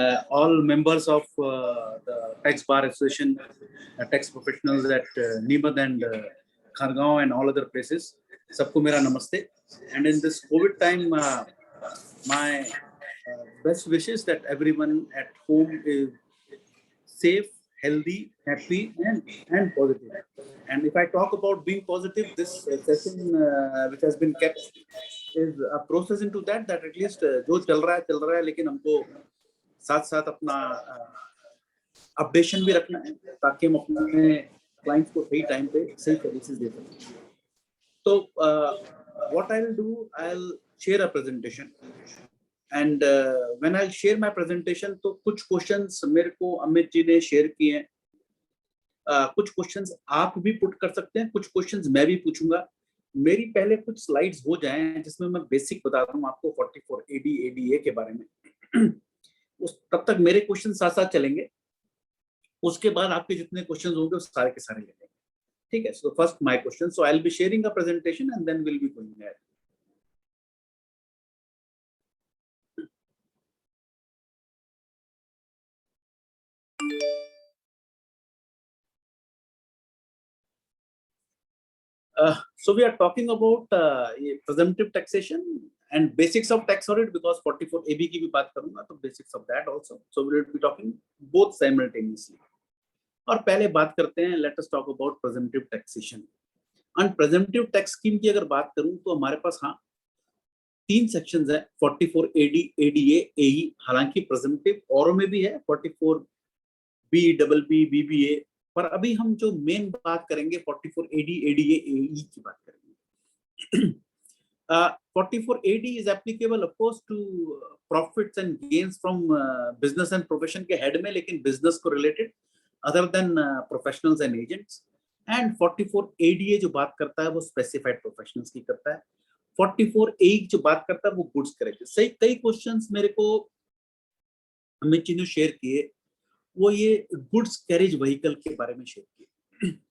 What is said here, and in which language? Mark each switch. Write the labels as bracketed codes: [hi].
[en] All members of the Tax Bar Association, tax professionals at Nimad and Khargaon and all other places, [hi] सबको मेरा नमस्ते. [en] And in this COVID time, my best wishes that everyone at home is safe, healthy, happy, and positive. And if I talk about being positive, this session which has been kept is a process into that at least [hi] जो चल रहा है, लेकिन हमको साथ साथ अपना updation भी रखना है ताकि हम अपने क्लाइंट्स को सही टाइम पे सही सर्विसेज दे सकें. [en] तो what I'll do, I'll share a presentation. And when I'll share my presentation, [hi] तो कुछ क्वेश्चंस मेरे को अमित जी ने शेयर किए हैं, कुछ क्वेश्चंस आप भी पुट कर सकते हैं, कुछ क्वेश्चंस मैं भी पूछूंगा. मेरी पहले कुछ स्लाइड्स हो जाएं जिसमें मैं बेसिक बता दूं आपको 44 AD ADA के बारे में. तब तक मेरे क्वेश्चन साथ साथ चलेंगे, उसके बाद आपके जितने क्वेश्चंस होंगे वो सारे के सारे लेंगे. ठीक है. [en] So first my question. So I will be sharing a presentation and then will be going ahead. So we are talking about presumptive taxation and basics of tax audit, because [hi] 44 AB की भी बात करूंगा तो [en] basics of that also. So we will be talking both simultaneously. [hi] और पहले बात करते हैं, [en] let us talk about presumptive taxation. And presumptive tax scheme [hi] की अगर बात करूं तो हमारे पास हाँ 3 sections है, 44 AD ADA AE. हालांकि presumptive औरों में भी है 44 B BB BBA, पर अभी हम जो मेन बात करेंगे 44 AD ADA AE की बात करेंगे. [en] 44 AD is applicable of course to profits and gains from business and profession [hi] के हेड में, लेकिन [en] business को related other than professionals and agents. [hi] And 44 ADA जो बात करता है वो specified professionals की करता है. 44 AE जो बात करता है वो goods करेक्ट. सही कई क्वेश्चंस मेरे को अमित जी ने शेयर किए, वो ये गुड्स कैरेज व्हीकल के बारे में शेयर किया.